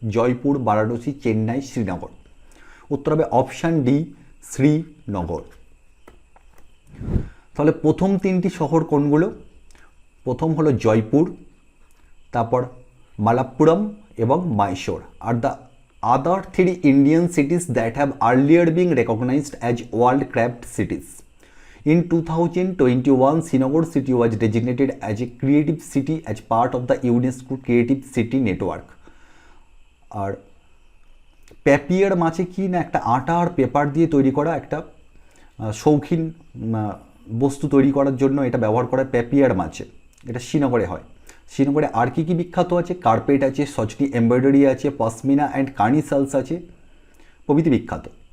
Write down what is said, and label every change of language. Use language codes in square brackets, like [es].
[bn] জয়পুর, বারাণসী, চেন্নাই, শ্রীনগর। উত্তর হবে option D, Srinagar. তাহলে প্রথম 3টি শহর কোনগুলো? প্রথম হলো জয়পুর, তারপর মালাপ্পুরম এবং Mysore. [en] আর the other 3 Indian cities that have earlier been recognized as World Craft Cities. In 2021, Srinagar city was designated as a creative city as part of the UNESCO Creative City Network. [bn] আর প্যাপিয়ার মাছে কি না একটা আটা আর paper দিয়ে তৈরি করা একটা শৌখিন বস্তু তৈরি করার জন্য এটা ব্যবহার করা প্যাপিয়ার মাছে। এটা শ্রীনগরে হয়। শ্রীনগরে আর কি বিখ্যাত আছে? কার্পেট আছে, সচনি এমব্রয়ডারি আছে, পশমিনা অ্যান্ড কার্নিসালস আছে প্রভৃতি বিখ্যাত।